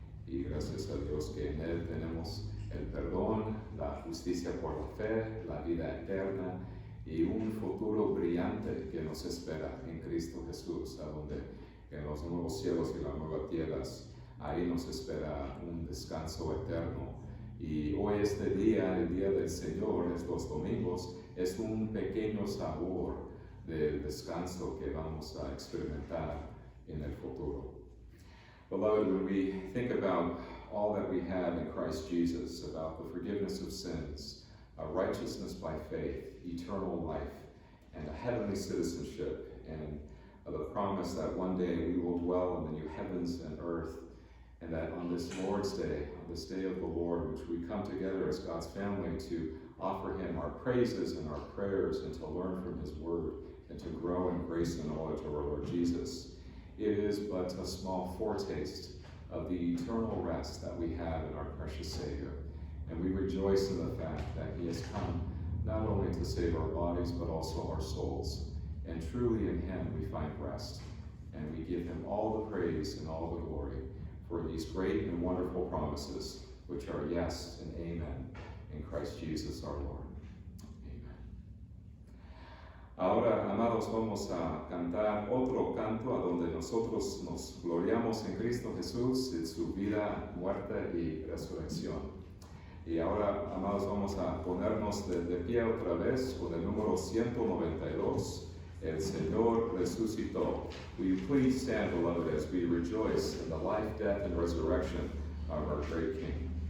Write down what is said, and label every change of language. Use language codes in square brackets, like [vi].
[es] Y gracias a Dios que en Él tenemos el perdón, la justicia por la fe, la vida eterna y un futuro brillante que nos espera en Cristo Jesús, a donde en los nuevos cielos y las nuevas tierras, ahí nos espera un descanso eterno. Y hoy este día, el día del Señor, estos domingos, es un pequeño sabor del descanso que vamos a experimentar en el futuro. [en] Beloved, when we think about all that we have in Christ Jesus, about the forgiveness of sins, righteousness by faith, eternal life, and a heavenly citizenship, and the promise that one day we will dwell in the new heavens and earth, and that on this Lord's Day, on this day of the Lord, which we come together as God's family to offer Him our praises and our prayers and to learn from His Word and to grow in grace and knowledge of our Lord Jesus, it is but a small foretaste of the eternal rest that we have in our precious Savior. And we rejoice in the fact that He has come not only to save our bodies, but also our souls. And truly in Him we find rest. And we give Him all the praise and all the glory for these great and wonderful promises, which are yes and amen in Christ Jesus our Lord. Amen. [es] Ahora, amados, vamos a cantar otro canto a donde nosotros nos gloriamos en Cristo Jesús, en su vida, muerte y resurrección. Y ahora, amados, vamos a ponernos de pie otra vez con el número 192. El Señor resucitó. [en] Will you please stand, beloved, as we rejoice in the life, death, and resurrection of our great King.